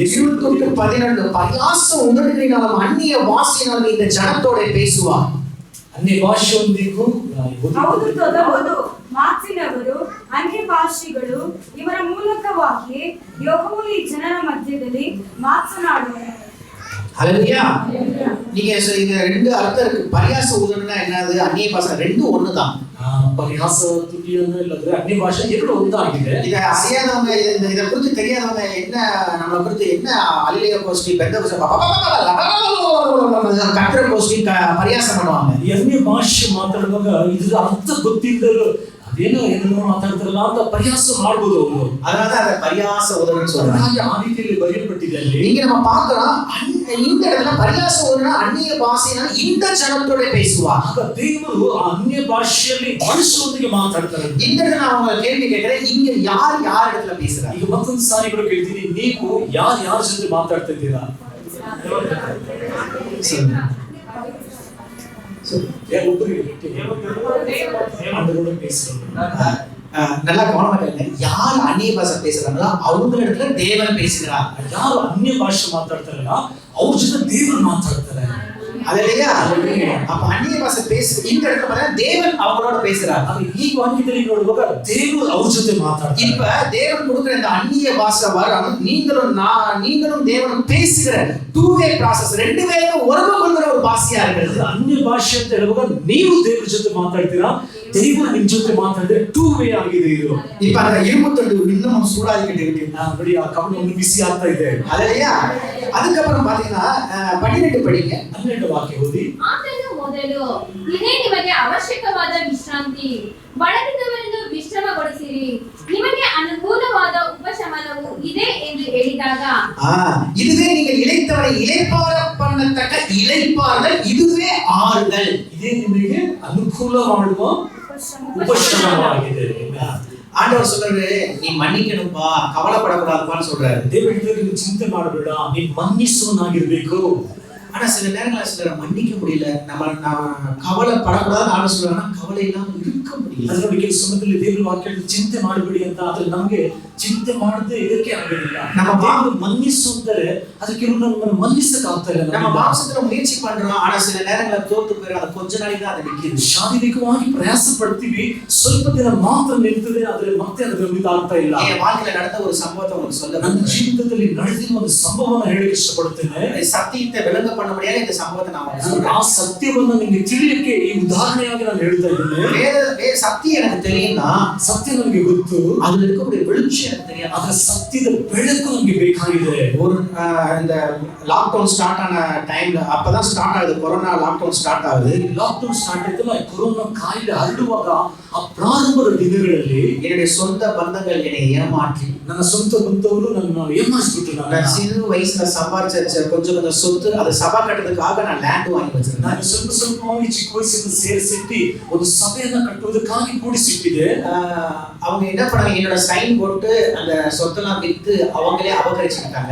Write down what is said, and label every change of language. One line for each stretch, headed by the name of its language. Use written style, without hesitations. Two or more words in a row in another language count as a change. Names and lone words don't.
Tamil: 28:11 பரியாச உதடுகளினாலும் அந்நிய வாசியினாலும் இந்த ஜனத்தோட பேசுவா.
Kannada: ಅನ್ಯ ಭಾಷೆಯೊಂದಿಗೂ ಹೌದು, ಮಾತಿನವರು ಅನ್ಯ ಭಾಷೆಗಳು ಇವರ ಮೂಲಕವಾಗಿ ಯೆಹೋವನು ಈ ಜನರ ಮಧ್ಯದಲ್ಲಿ ಮಾತನಾಡುವನು.
Tamil: ஹல்லேலூயா. நீங்க இது ரெண்டு அர்த்தம் இருக்கு. பரியாச உதடுனா என்னது, அந்நிய பாஷை ரெண்டும் ஒண்ணுதான்.
Kannada: ಪರಿಹಾಸ ತುಟಿಯನ್ನು ಇಲ್ಲದ್ರೆ ಅನ್ಯ ಭಾಷೆ ಎರಡು ಒಂದಾಗಿದೆ.
Tamil: இத அறியாதவங்க, இத குறித்து தெரியாதவங்க என்ன நம்மளை குறித்து என்ன அல்லேலூயா கோஷ்டி பெந்த கத்திர கோஷ்டி பரியாசம் பண்ணுவாங்க.
Kannada: ಈ ಅನ್ಯ ಭಾಷೆ ಮಾತಾಡುವಾಗ ಇದ್ರ ಅರ್ಥ ಗೊತ್ತಿಲ್ಲದರು ಅದೇನೋ ಏನೋ ಮಾತಾಡ್ತಾರಲ್ಲ ಅಂತ ಪರಿಹಾಸ ಮಾಡ್ಬೋದು ಅವರು.
Tamil: அதனாலதான் அதை பரியாச உதடுன்னு சொல்றாங்க.
Kannada: ಹಾಗೆ ಆ ರೀತಿಯಲ್ಲಿ ಬರೆಯಲ್ಪಟ್ಟಿದೆ ಅಲ್ಲಿ.
Tamil: இங்க நம்ம பார்க்கிறோம், இந்த இடத்துல பரியாச உதடுனா அந்நிய பாஷைனா இந்த ஜனத்தோட பேசுவா.
Kannada: ಆಗ ದೇವರು ಆ ಅನ್ಯ ಭಾಷೆಯಲ್ಲಿ ಮನುಷ್ಯರೊಂದಿಗೆ ಮಾತಾಡ್ತಾರೆ.
Tamil: இந்த இடத்துல நான் உங்களை கேள்வி கேட்கிறேன், இங்க ಯಾರ್ இடத்துல பேசுறாங்க?
Kannada: ಈಗ ಮತ್ತೊಂದು ಸಾರಿ ಕೂಡ ಕೇಳ್ತೀನಿ, ನೀವು ಯಾರ ಜೊತೆ ಮಾತಾಡ್ತಾ ಇದ್ದೀರಾ?
Tamil: நல்லா கவனமா கேளுங்க. யார் அந்நிய பாஷை பேசுறாங்களோ அவங்க இடத்துல தேவன் பேசுகிறார்.
Kannada: ಯಾರು ಅನ್ಯ ಭಾಷೆ ಮಾತಾಡ್ತಾರಲ್ಲ ಅವ್ರ ಜೊತೆ ದೇವರು ಮಾತಾಡ್ತಾರೆ.
Tamil: அல்லேலூயா. அப்ப அந்நிய பாஷை இந்த இடத்துல பார்த்தா தேவன் அவங்களோட பேசுறார்.
Kannada: ಈ ವಾಕ್ಯದಲ್ಲಿ ನೋಡುವಾಗ ದೇವರು ಅವ್ರ ಜೊತೆ ಮಾತಾಡ್ತಾರೆ.
Tamil: இப்ப தேவன் கொடுக்கிற இந்த அந்நிய பாஷை வரம் நீங்களும் தேவனும் பேசுகிற
English: two way process,
Tamil: ரெண்டு பேரும் உறவு கொள்கிற ஒரு பாஷையா இருக்கிறது.
Kannada: ಅನ್ಯ ಭಾಷೆ ಅಂತ ಹೇಳುವಾಗ ನೀವು ದೇವರ ಜೊತೆ ಮಾತಾಡ್ತೀರಾ, ದೇವರು ನಿಮ್ ಜೊತೆ ಮಾತಾಡಿದ್ರೆ
English: two way
Kannada: ಆಗಿದೆ ಇದು.
Tamil: இப்ப அந்த இரும்பு தண்டு இன்னும் சூடாகிக்கிட்டு இருக்கு.
Kannada: ನೋಡಿ ಆ ಕವನ ಒಂದು ಬಿಸಿ ಆಗ್ತಾ ಇದೆ.
Tamil: அல்லேலூயா. அதுக்கப்புறம் பாத்தீங்கன்னா 12 படிங்க.
Kannada: 12 ವಾಕ್ಯ ಓದಿ. ಆತನು ಮೊದಲು ಇದೇ ನಿಮಗೆ ಅವಶ್ಯಕವಾದ ವಿಶ್ರಾಂತಿ, ಬಳಲಿದವರನ್ನು ವಿಶ್ರಮಗೊಳಿಸಿರಿ, ನಿಮಗೆ ಅನುಕೂಲವಾದ ಉಪಶಮನವು ಇದೆ ಎಂದು ಹೇಳಿದಾಗ,
Tamil: இதுவே நீங்கள் இளைத்தவரை இளைப்பாற பண்ணத்தக்க இளைப்பாறுதல், இதுவே ஆறுதல்.
Kannada: ಇದೇ ನಿಮಗೆ ಅನುಕೂಲ ಮಾಡುವ ಉಪಶಮನವಾಗಿದೆ.
Tamil: ஆண்டவர் சொல்றாரு, நீ மன்னிக்கணும்பா, கவலைப்படக்கூடாதுப்பான்னு சொல்றாரு.
Kannada: ದೇವರಿಗೆ ಚಿಂತೆ ಮಾಡಬೇಡ, ನೀನು ಮನ್ನಿಸುವನಾಗಿರ್ಬೇಕು.
Tamil: ஆனா சில நேரங்களில் சிலர் மன்னிக்க முடியல, நம்ம கவலைப்படக்கூடாதுன்னு ஆண்டு சொல்றாங்கன்னா கவலை இல்லாம இருக்க முடியல.
Kannada: ಅದರ ಬಗ್ಗೆ ಸಮಯದಲ್ಲಿ ದೇವರ ವಾಕ್ಯ ಚಿಂತೆ ಮಾಡಬೇಡಿ ಅಂತ, ಆದ್ರೆ ನಮಗೆ ಚಿಂತೆ ಮಾಡದೆ ಇದಕ್ಕೆ ಆಗೋದಿಲ್ಲ. ನಮ್ಮ ದೇವರು ಮನ್ನಿಸು ಅಂತಾರೆ, ಅದಕ್ಕೆ ನಮ್ಮನ್ನು ಮನ್ನಿಸಕ್ಕೆ ಆಗ್ತಾ ಇಲ್ಲ.
Tamil: நம்ம மாம்சத்துல முயற்சி பண்றோம், ஆனா சில நேரங்களில் தோத்து போயிடும். அது கொஞ்ச நாளைக்கு தான் அது நிக்குது.
Kannada: ಶಾರೀರಿಕವಾಗಿ ಪ್ರಯಾಸ ಪಡ್ತೀವಿ, ಸ್ವಲ್ಪ ದಿನ ಮಾತ್ರ ನಿಲ್ತದೆ, ಆದ್ರೆ ಮತ್ತೆ ಅದು ಆಗ್ತಾ ಇಲ್ಲ.
Tamil: என் வாழ்க்கையில நடந்த ஒரு சம்பவத்தை உங்களுக்கு சொல்ல,
Kannada: ನನ್ನ ಜೀವಿತದಲ್ಲಿ ನಡೆದಿರುವ ಒಂದು ಸಂಭವವನ್ನು ಹೇಳಕ್ಕೆ ಇಷ್ಟಪಡುತ್ತೇನೆ.
Tamil: சத்தியத்தை விளங்க பண்ண முடியாத இந்த சம்பவத்தை நான் உங்களுக்கு சொல்றேன்.
Kannada: ಆ ಸತ್ಯವನ್ನು ನಿಮಗೆ ತಿಳಿಯಕ್ಕೆ ಈ ಉದಾಹರಣೆಯಾಗಿ ನಾನು ಹೇಳ್ತಾ ಇದ್ದೇನೆ.
Tamil: சத்தியம் எனக்கு தெரியும்னா,
Kannada: ಸತ್ಯ ನನಗೆ ಗೊತ್ತು,
Tamil: அதுல இருக்கக்கூடிய வெளிச்சம் எனக்கு தெரியாது.
Kannada: ಅದರ ಸತ್ಯದ ಬೆಳಕು ನಮಗೆ ಬೇಕಾಗಿದೆ.
Tamil: ஒரு இந்த
English: lockdown start
Tamil: ஆன டைம்ல, அப்பதான் ஸ்டார்ட் ஆகுது, கொரோனா
English: lockdown start
Tamil: ஆகுது.
English: lockdown start
Kannada: ಆಯ್ತಲ್ಲ, ಕೊರೋನಾ ಕಾಯಿಲೆ ಹರಡುವಾಗ ಆ ಪ್ರಾರಂಭದ ದಿನಗಳಲ್ಲಿ
Tamil: என்னுடைய சொந்த பந்தங்கள் என்னை ஏமாற்றி,
Kannada: ನನ್ನ ಸ್ವಂತ ಬಂಧುಗಳು ನನ್ನ ಏಮಾರಿಸ್ಬಿಟ್ರು.
Tamil: நான் சிறு வயசுல சம்பாதிச்ச கொஞ்சம் சொத்து, அதை சபா கட்டுறதுக்காக நான் லேண்ட் வாங்கி வச்சிருந்தேன்.
Kannada: ನಾನು ಸ್ವಲ್ಪವಾಗಿ ಚಿಕ್ಕ ವಯಸ್ಸಿನ ಸೇರಿಸಿಟ್ಟು ಒಂದು ಸಭೆಯನ್ನ ಕಟ್ಟುವುದಕ್ಕಾಗಿ ಕೂಡಿಸಿಟ್ಟಿದೆ.
Tamil: அவங்க என்ன பண்ணாங்க, என்னோட சைன் போட்டு அந்த சொத்தெல்லாம் வித்து அவங்களே அபகரிச்சுட்டாங்க.